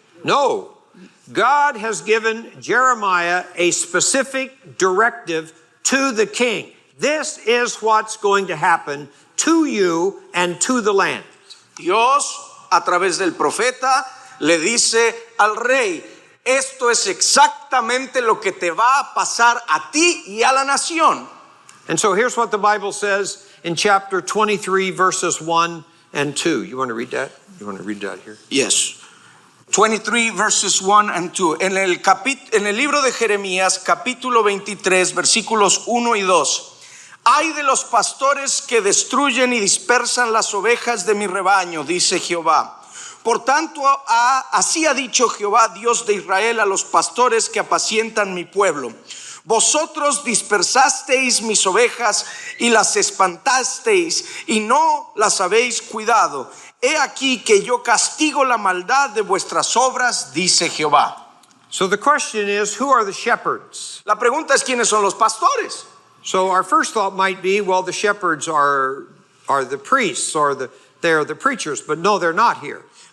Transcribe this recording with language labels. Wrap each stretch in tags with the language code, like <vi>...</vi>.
<en>No, God has given Jeremiah a specific directive to the king. This is what's going to happen to you and to the land.</en> <es>Dios, a través del profeta, le dice al rey, esto es exactamente lo que te va a pasar a ti y a la nación.</es> <en>And so here's what the Bible says in chapter 23, verses 1 and 2. You want to read that? You want to read that here? Yes. 23 verses 1 and 2.</en> <es>En el libro de Jeremías, capítulo 23, versículos 1 y 2. Ay de los pastores que destruyen y dispersan las ovejas de mi rebaño, dice Jehová. Por tanto, así ha dicho Jehová, Dios de Israel, a los pastores que apacientan mi pueblo. Vosotros dispersasteis mis ovejas y las espantasteis y no las habéis cuidado. He aquí que yo castigo la maldad de vuestras obras, dice Jehová.</es> <en>So the question is, who are the shepherds?</en> <es>La pregunta es, ¿quiénes son los pastores?</es> <en>So our first thought might be, well, the shepherds are the priests or they're the preachers, but no, they're not here.</en>